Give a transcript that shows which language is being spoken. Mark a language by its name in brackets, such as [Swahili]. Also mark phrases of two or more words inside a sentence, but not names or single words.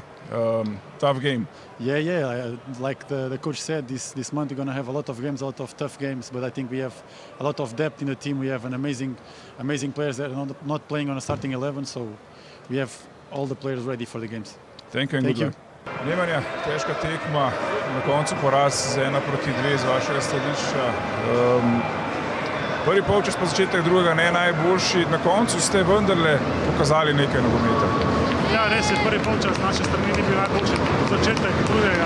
[English] Tough game. Yeah. Like the coach said, this month we're going to have a lot of games, a lot of tough games. But I think we have a lot of depth in the team. We have an amazing players that are not playing on a starting 11. So we have all the players ready for the games. Thank you and Thank good you. luck. [Slovenian] Nemanja, težka tekma, na koncu poraz z 1-2 z vašega stališča. Prvi polčas pa začetek drugega ne najboljši. Na koncu ste vendarle pokazali nekaj nogometa. Ja, res je, prvi polčas z naše strani ni bil najboljši začetek drugega.